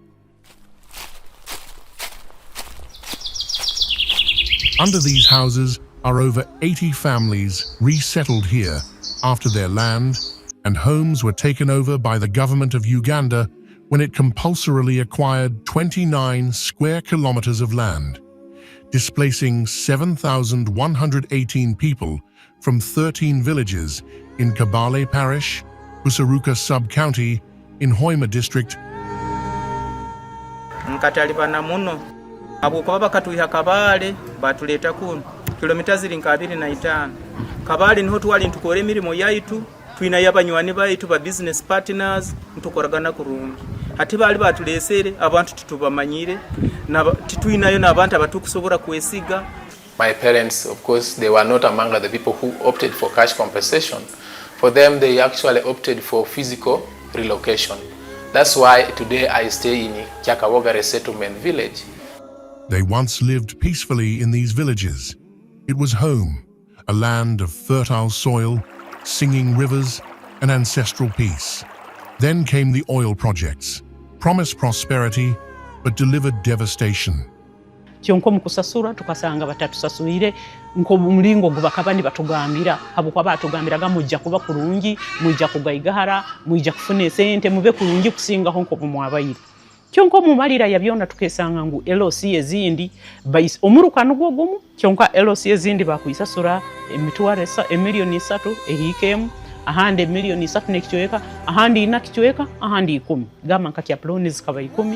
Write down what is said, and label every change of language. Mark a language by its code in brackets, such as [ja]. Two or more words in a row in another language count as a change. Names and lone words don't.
[en] Under these houses are over 80 families resettled here after their land and homes were taken over by the government of Uganda when it compulsorily acquired 29 square kilometers of land, displacing 7,118 people from 13 villages in Kabaale Parish, Busaruka Sub-County in Hoima District. [nyo] Nkatalibana muno abo kwa bakatuiha Kabaale batuleta kuno kilomita ziri 25. Kabaale niho twali ntukore emirimo yaitu twina yabanywani baitu ba [en] business partners [nyo] ntukoragana kurungi ati bali batulesere abantu tutubamanyire na titwinayo nabantu abatukusobora kwesiga. [en] My parents, of course, they were not among the people who opted for cash compensation. For them, they actually opted for physical relocation. That's why today I stay in Kyakawoga Resettlement Village. They once lived peacefully in these villages. It was home, a land of fertile soil, singing rivers, and ancestral peace. Then came the oil projects, promised prosperity, but delivered devastation. [nyo] Kyonko mukusasura tukasanga batatusasulire nko mulingo gubakabandi batugambira habukwa batugambiraga mujja kuba kurungi mujja kugayigahara mujja kufune sente mube kurungi kusinga honko mwabayire kyonko mumalira yabyona tukesanga ngu LOC ezindi bais omurukano gwogumu kyonka LOC ezindi bakuyisasura emitware emiliyoni 3 ehikemu ahandi emiliyoni 3 nekichweka ahandi ina kichweka ahandi 10 gama nkati ya ploni zikaba 10